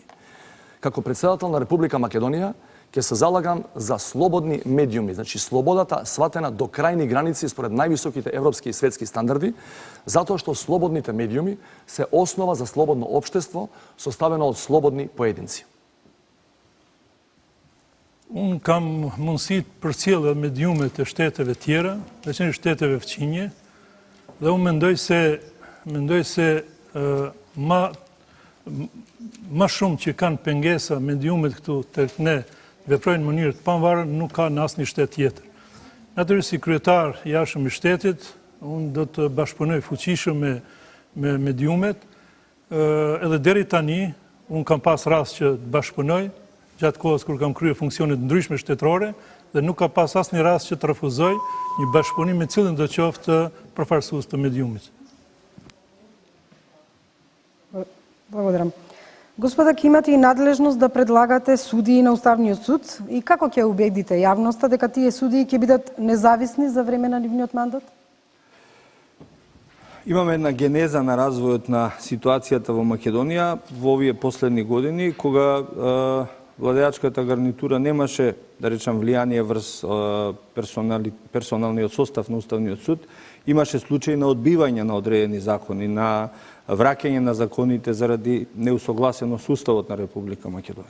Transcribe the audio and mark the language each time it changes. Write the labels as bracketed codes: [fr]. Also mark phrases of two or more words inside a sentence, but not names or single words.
[mk] Како председател на Република Македонија, ќе се залагам за слободни медиуми, значи слободата сватена до крајни граници според највисоките европски и светски стандарди, затоа што слободните медиуми се основа за слободно општество составено од слободни поединци. [sq] Unë kam mundësi të përcjell mediumet e shteteve tjera, veçanërisht shteteve fqinje, dhe unë mendoj se më shumë që kanë pengesa mediumet këtu tek ne veprojnë në mënyrë të pavarur, nuk ka në asnjë shtet tjetër. Natyrisht si kryetar i jashtëm i shtetit, unë do të bashkëpunoj fuqishëm me mediumet, edhe deri tani unë kam pas rast që të bashkëpunoj gjatë kohës kur kam kryer funksionet ndryshme shtetërore dhe nuk ka pas asnjë rast që të refuzoj një bashkëpunim me cilën do qoftë përfaqësues të mediumit. [mk] Благодарам. Господа, ќе имате и надлежност да предлагате судии на Уставниот суд и како ќе убедите јавноста дека тие судии ќе бидат независни за време на нивниот мандат? Имаме една генеза на развојот на ситуацијата во Македонија во овие последни години, кога владеачката гарнитура немаше, да речам, влијание врз персоналниот состав на Уставниот суд, имаше случаи на одбивање на одредени закони, на враќање на законите заради неусогласеност со Уставот на Република Македонија.